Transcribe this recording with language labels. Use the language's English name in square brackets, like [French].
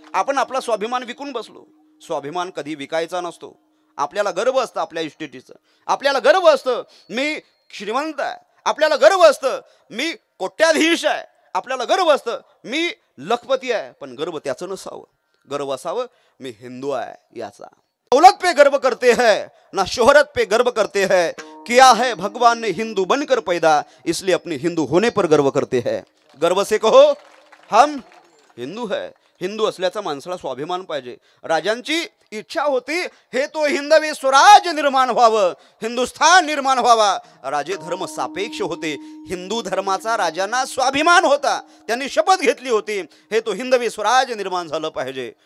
[Marathi] आपण आपला स्वाभिमान विकून बसलो. स्वाभिमान कधी विकायचा नसतो. आपल्याला गर्व असतं आपल्या इस्टेटीचं, आपल्याला गर्व असतं मी श्रीमंत आहे, आपल्याला गर्व असतं मी कोट्याधीश आहे, आपल्याला गर्व असतं मी लखपती आहे. पण गर्व त्याचं नसावं. गर्व असावं मी हिंदू आहे याचा. [Hindi] दौलत पे गर्व करते हैं ना शोहरत पे गर्व करते हैं, किया है भगवान ने हिंदू बनकर पैदा, इसलिए अपने हिंदू होने पर गर्व करते हैं. गर्व से कहो हम हिंदू है. [Marathi] हिंदू असल्याचा माणसाला स्वाभिमान पाहिजे. राजांची इच्छा होती हे तो हिंदवी स्वराज्य निर्माण व्हावं, हिंदुस्थान निर्माण व्हावा. राजे धर्म सापेक्ष होते. हिंदू धर्माचा राजांना स्वाभिमान होता. त्यांनी शपथ घेतली होती हे तो हिंदवी स्वराज्य निर्माण झालं पाहिजे.